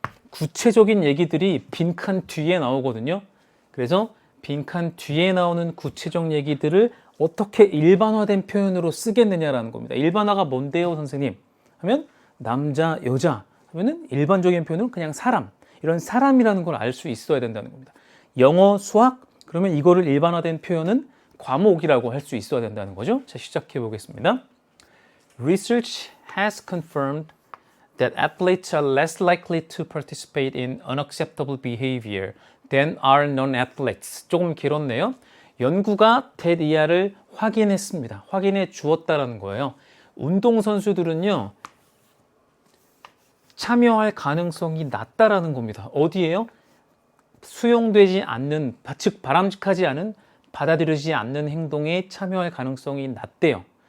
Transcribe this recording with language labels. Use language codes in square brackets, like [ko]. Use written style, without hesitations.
[ko] 구체적인 얘기들이 빈칸 뒤에 나오거든요. 그래서 빈칸 뒤에 나오는 구체적 얘기들을 어떻게 일반화된 표현으로 쓰겠느냐라는 겁니다. 일반화가 뭔데요, 선생님? 하면 남자, 여자 하면은 일반적인 표현은 그냥 사람. 이런 사람이라는 걸 알 수 있어야 된다는 겁니다. 영어, 수학 그러면 이거를 일반화된 표현은 과목이라고 할 수 있어야 된다는 거죠. 자, 시작해 보겠습니다. [en] Research has confirmed that athletes are less likely to participate in unacceptable behavior than are non-athletes. [ko] 조금 길었네요. 연구가 대이하를 확인했습니다. 확인해 주었다라는 거예요. 운동선수들은요, 참여할 가능성이 낮다라는 겁니다. 어디에요? 수용되지 않는, 즉 바람직하지 않은, 받아들여지지 않는 행동에 참여할 가능성이 낮대요.